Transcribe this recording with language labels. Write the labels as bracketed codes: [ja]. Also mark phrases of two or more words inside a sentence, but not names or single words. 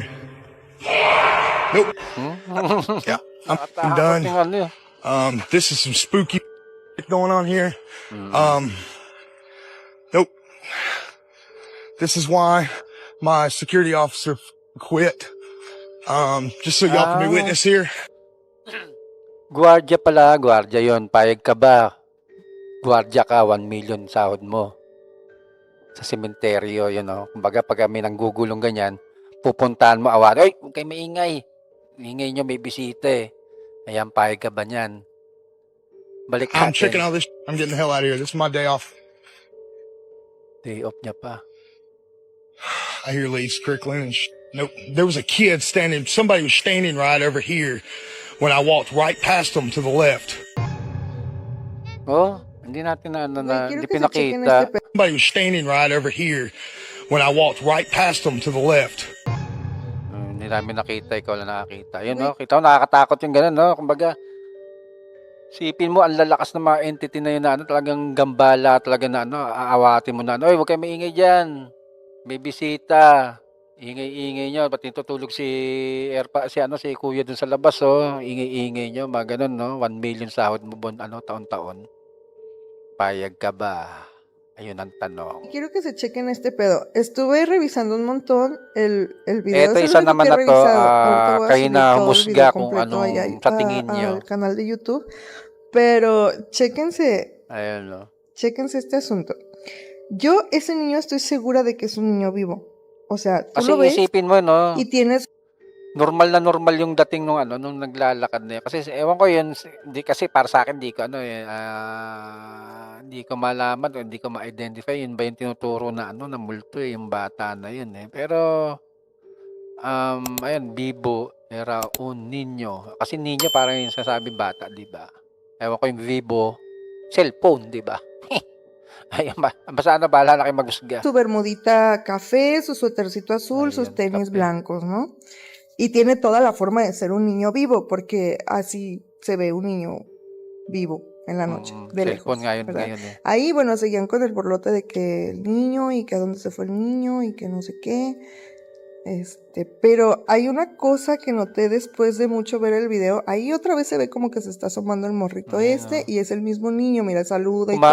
[en] Nope. Yeah, I'm done. This is some spooky going on here. Nope. This is why my security officer quit. Just so y'all can be witness here. [tl] Guardia pala, guardia yon. Payag ka ba? Guardia ka, 1 million sahod mo. Sa sementeryo, yun o. Kumbaga pag may nanggugulong ganyan, pupuntahan mo, awan. Ay, huwag kayo maingay. Ingay nyo, may bisita eh. Ayan, payag ka ba niyan? Balik [en] I'm [tl] natin. [en] checking all this. I'm getting the hell out of here. This is my day off. Day off [tl] niya pa. [en] I hear leaves crickling and nope. There was a kid somebody was standing right over here when I walked right past them to the left. [tl] Oh, hindi natin hindi [es] quiero que se chequen este [tl] pinakita. [en] Somebody was standing right over here when I walked right past them to the left. [tl] Hindi namin nakita, ikaw lang nakakita. Yun, no? Kita mo, nakakatakot yung gano'n, no? Kumbaga, sipin mo, ang lalakas ng mga entity na yun na talagang gambala, talaga na aawatin mo na, oy, huwag kayo maingay dyan. May bisita. Ingay-ingay niyo, pati tutulog si si kuya dun sa labas, oh. Ingay-ingay niyo, mga ganun, no? 1 million sahod mo taon-taon. Payag ka ba? Ayun ang tanong. [es] Quiero que se chequen este pedo. Estuve revisando un montón el video. [tl] Eto [es] Es [tl] isa [es] el único [tl] naman [es] que he [tl] na to, [es] revisado. Ahorita voy a [tl] kayo [es] subir [tl] na [es] todo el [tl] humusga [es] video [tl] kung [es] completo allá [tl] anong sa tingin niyo. [es] al canal de YouTube. Pero chéquense [tl] Ayun, no? [es] Chéquense este asunto. Yo, ese niño, estoy segura de que es un niño vivo. O sea, tú [tl] Kasi [es] lo ves [tl] isipin mo, [es] no? y tienes [tl] Normal na normal yung dating nung naglalakad na yun. Kasi ewan ko yun, hindi kasi para sa akin, hindi ko malaman o hindi ko ma-identify yun ba yung tinuturo na na multo yung bata na yun eh. Pero, ayun, Bibo [es] era un niño. [tl] Kasi niño parang yung sasabi bata, di ba? Ewan ko yung Vibo, cellphone, di ba? Ayun ba? Basta bahala na kayo maghusga. [es] su bermudita café, su suétercito azul, sus [tl] Ayun, [es] tenis [tl] kape. [es] blancos, ¿no? Y tiene toda la forma de ser un niño vivo, porque así se ve un niño vivo en la noche, de lejos. [tl] Cellphone ngayon, [es] ¿verdad? [tl] ngayon eh. [es] Ahí, bueno, seguían con el borlote de que el niño y que a dónde se fue el niño y que no sé qué. Pero hay una cosa que noté después de mucho ver el video. Ahí otra vez se ve como que se está asomando el morrito y es el mismo niño. Mira, saluda y todo,